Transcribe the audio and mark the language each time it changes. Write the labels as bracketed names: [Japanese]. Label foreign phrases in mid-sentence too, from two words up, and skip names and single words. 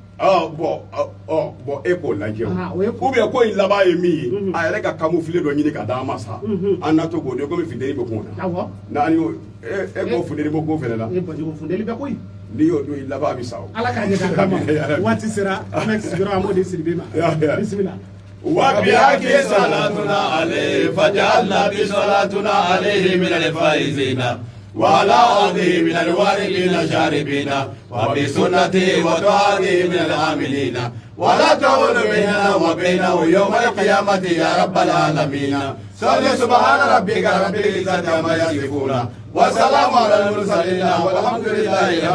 [Bambara] bon e k'o lajɛ [French] ou bien [Bambara] ko in laban ye min ye a yɛrɛ ka camoufle dɔ ɲini ka d'an ma sa an na to k'o de komi funteni bɛ kun na e k'o funteni bɛ kun fɛnɛ la funteni bɛ koyi n'i y'o don i laban bɛ sa o ala k'a ɲɛ k'a ma waati sera an bɛ sigiyɔrɔ an b'o de siri ma bisimila [Arabic] وبحق صلاتنا عليه فجعلنا بصلاتنا عليه من الفائزين وعلى أرضه من الوارثين شاربين وبسنته وطاعته من العاملين ولا تعول بيننا وبينه يوم القيامة يا رب العالمين صل سبحان ربك رب العزة عما يصفون وسلام على المرسلين والحمد لله